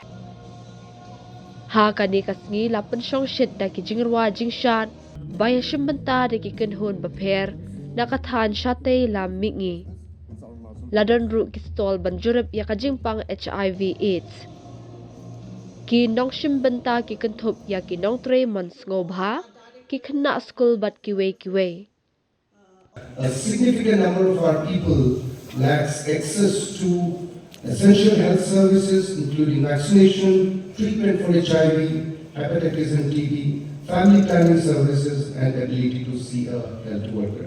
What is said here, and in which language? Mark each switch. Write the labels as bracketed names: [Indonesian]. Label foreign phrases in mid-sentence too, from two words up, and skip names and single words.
[Khasi] Ha kani kasngi lapan syong shit da ki jingrwa jingshat, baya shimbenta da ki kenhun baper, nakathan syate la mingi. Ladan ru ki stol banjurip ya ka jingpang HIV AIDS. Ki nong shimbenta ki kentup ya ki nong tre pynsngewthuh ki kena school bat kiwe. [English] A significant number of our people lacks access to essential health services including vaccination, treatment for HIV, hepatitis and TB, family planning services and ability to see a health worker.